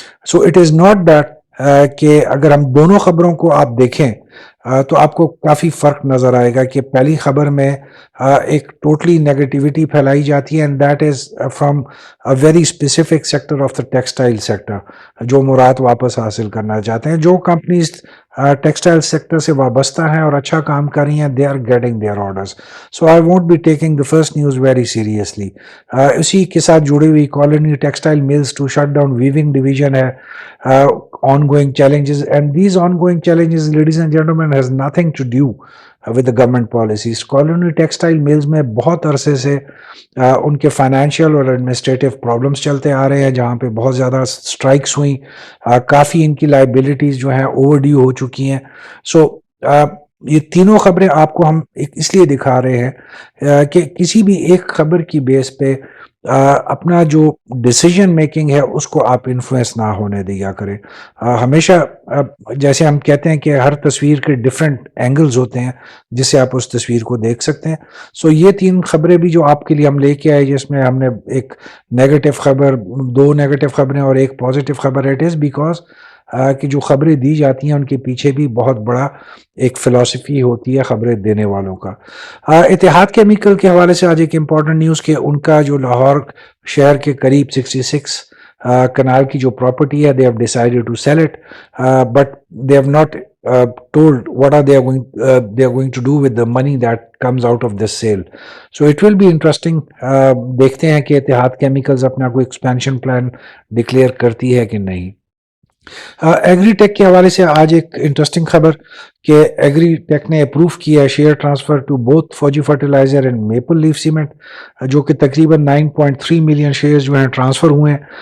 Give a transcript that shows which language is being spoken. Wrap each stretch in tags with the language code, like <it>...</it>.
<ur>So it is not that کہ اگر ہم دونوں خبروں کو آپ دیکھیں تو آپ کو کافی فرق نظر آئے گا کہ پہلی خبر میں ایک ٹوٹلی نیگیٹیوٹی پھیلائی جاتی ہے،</ur> <en>and that is from a very specific sector of the textile sector,</en> <ur>جو مراد واپس حاصل کرنا چاہتے ہیں. جو کمپنیز ٹیکسٹائل سیکٹر سے وابستہ ہیں اور اچھا کام کر رہی ہیں،</ur> <en>They are getting their orders. So I won't be taking the first news very seriously.</en> <ur>اسی کے ساتھ جڑی ہوئی colony textile mills to shut down weaving division ہے.</ur> <en>ongoing challenges, and these ongoing challenges, ladies and gentlemen, has nothing to do with the government policies.</en> <ur>Colony textile mills میں بہت عرصے سے ان کے فائنینشیل اور ایڈمنسٹریٹو پرابلمس چلتے آ رہے ہیں، جہاں پہ بہت زیادہ اسٹرائکس ہوئیں، کافی ان کی لائبلٹیز جو ہیں اوور ڈیو ہو چکی ہیں. سو یہ تینوں خبریں آپ کو ہم اس لیے دکھا رہے ہیں کہ کسی بھی ایک خبر کی بیس پہ اپنا جو ڈیسیجن میکنگ ہے اس کو آپ انفلوئنس نہ ہونے دیا کریں. ہمیشہ جیسے ہم کہتے ہیں کہ ہر تصویر کے ڈفرینٹ اینگلز ہوتے ہیں جس سے آپ اس تصویر کو دیکھ سکتے ہیں. سو یہ تین خبریں بھی جو آپ کے لیے ہم لے کے آئے، جس میں ہم نے ایک نیگیٹو خبر، دو نیگیٹو خبریں اور ایک پازیٹیو خبر.</ur> <en>it is because</en> <ur>کہ جو خبریں دی جاتی ہیں ان کے پیچھے بھی بہت بڑا ایک فلسفی ہوتی ہے خبریں دینے والوں کا. اتحاد کیمیکل کے حوالے سے آج ایک امپورٹنٹ نیوز کہ ان کا جو لاہور شہر کے قریب 66 کنال کی جو پراپرٹی ہے،</ur> <en>they have decided to sell it, but they have not told what are they are going to do with the money that comes out of this sale. So it will be interesting.</en> <ur>دیکھتے ہیں کہ اتحاد chemicals اپنا کوئی expansion plan declare کرتی ہے کہ نہیں. ایگری ٹیک کے حوالے سے آج ایک انٹرسٹنگ خبر کہ ایگری ٹیک نے اپروو کیا ہے شیئر ٹرانسفر ٹو بوتھ فوجی fertiliser and maple leaf cement, جو کہ تقریباً 9.3 ملین شیئرز جو ہیں ٹرانسفر ہوئے ہیں.</ur>